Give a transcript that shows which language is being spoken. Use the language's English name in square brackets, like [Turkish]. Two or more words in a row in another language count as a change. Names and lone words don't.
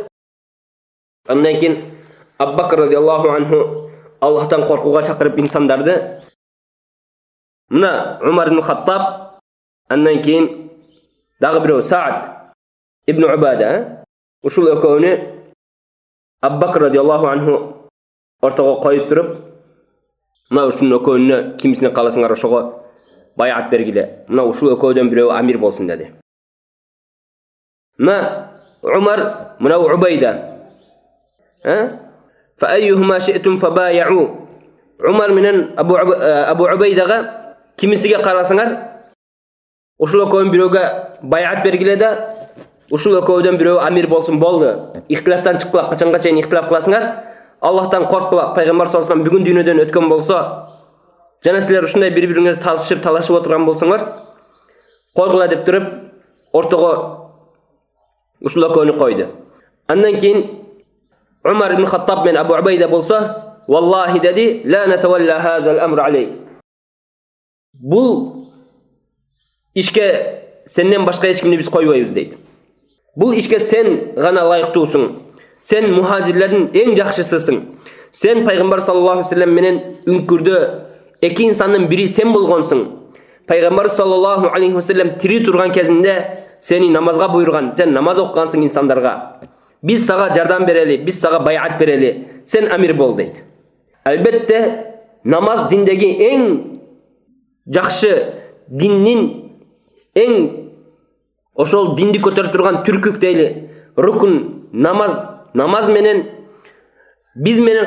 [Kyrgyz] Андан кийин Абу Бакр [Arabic] رضي الله عنه [Kyrgyz] Аллахтан коркууга чакырып инсандарды, мына Умар ибн Хаттаб, андан кийин дагы бирөө Саад ибн Убада, ушул экөөнү Абу Бакр [Arabic] رضي الله عنه [Kyrgyz] ортого коюп туруп, мына ушул экөөнүнө кимисине кааласаңар ошого байат бергиле. Мына ушул экөөдөн бирөө амир болсун деди. Мына Умар, мына Убайда. [Arabic] فأيهما شئتم فبايعوا. [Kyrgyz] Умар менен Абу Убайдага кимисиге кааласаңар ушул экөөнүн бирөөгө байат бергиле да, ушул экөөдөн бирөө амир болсун, болду. Ихтилафтан чыккыла, качанга чейин ихтилаф кыласыңар? Аллахтан корккула. Пайгамбар [Arabic] صلى الله عليه وسلم [Kyrgyz] бүгүн дүйнөдөн өткөн болсо, жана силер ушундай бири-бириңерди талашып отурган болсоңор, койгула деп туруп, ортого ушул экөөнү койду. Андан кийин Умар ибн Хаттаб мен Абу Убайда болсо, валлахи деди, [Arabic] لا نتولى هذا الأمر علي. [Kyrgyz] Бул ишке сенден башка эч кимди биз койбойбуз дейт. Бул ишке сен гана ылайыктуусуң. Сен мухажирлердин эң жакшысысың. Сен пайгамбар [Arabic] صلى الله عليه وسلم [Kyrgyz] менен үңкүрдө эки инсандын бири сен болгонсуң. Пайгамбар [Arabic] صلى الله عليه وسلم [Kyrgyz] тири турган кезинде сени намазга буйруган, сен намаз окугансың инсандарга. Биз сага жардам берели, биз сага байат берели, сен амир бол дейт. Албетте намаз диндеги эң жакшы, диннин эң ошол динди көтөрүп турган түркүк дейли, рукун намаз менен биз менен